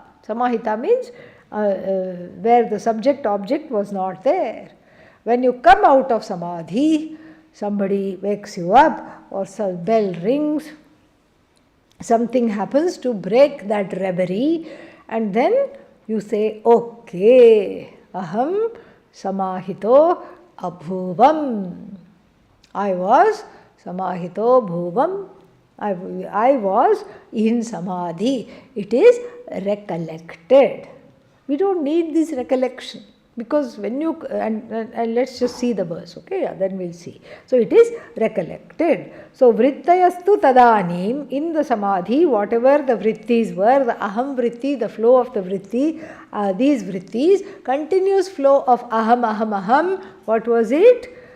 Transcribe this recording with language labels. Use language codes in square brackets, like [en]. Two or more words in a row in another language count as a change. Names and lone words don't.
[en] Samahita means where the subject object was not there. When you come out of Samadhi, somebody wakes you up or some bell rings, something happens to break that reverie, and then you say, [sa] okay, aham samahito abhuvam. [en] I was [sa] samahito bhuvam. [en] I was in samadhi. It is recollected. We don't need this recollection. Because when you, and let's just see the verse, okay, yeah, then we'll see. So it is recollected. So [sa] vrittayastu tadanim, [en] in the samadhi, whatever the vrittis were, the [sa] aham vritti, [en] the flow of the vritti, these vrittis, continuous flow of [sa] aham, aham, aham, [en] what was it?